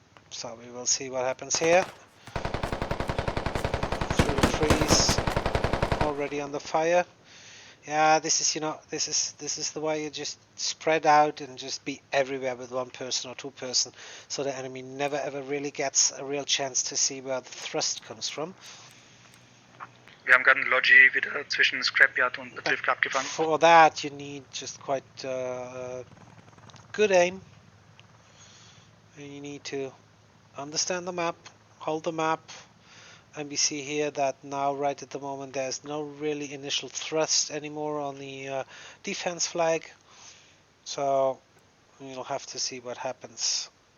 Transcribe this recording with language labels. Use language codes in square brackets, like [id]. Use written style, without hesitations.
[en] So we will see what happens here. Through the trees, already under fire. Yeah, this is, you know, this is the way you just spread out and just be everywhere with one person or two person, so the enemy never ever really gets a real chance to see where the thrust comes from. [de] Wir haben gerade einen Logi wieder zwischen Scrapyard und Betrieb abgefangen. [en] For that you need just quite good aim. And you need to understand the map, hold the map. And we see here that now right at the moment there's no really initial thrust anymore on the defense flag, so we'll have to see what happens.